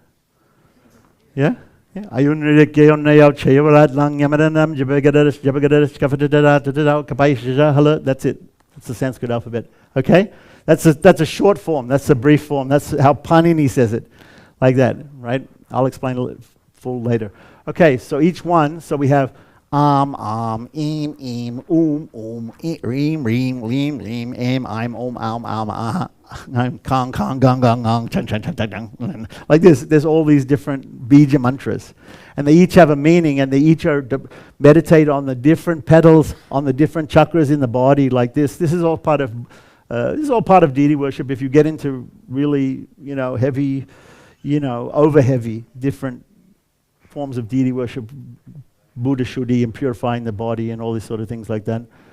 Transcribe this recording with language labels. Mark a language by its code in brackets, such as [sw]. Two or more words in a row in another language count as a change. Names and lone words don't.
[en] Yeah? Yeah. That's it. That's the Sanskrit alphabet. Okay? That's a short form. That's a brief form. That's how Panini says it. Like that, right? I'll explain it full later. Okay, so each one, so we have im, [sa] reem, leem, im, kong, kong, gong, gong, gong, chan, chan, chan, chan, chan. [en] Like this. There's all these different [sa] Bija Mantras. [en] And they each have a meaning, and they each are meditate on the different petals, on the different chakras in the body, like this. This is all part of deity worship. If you get into really, heavy, over heavy, different forms of deity worship, [sa] Buddha Shuddhi [en] and purifying the body and all these sort of things like that.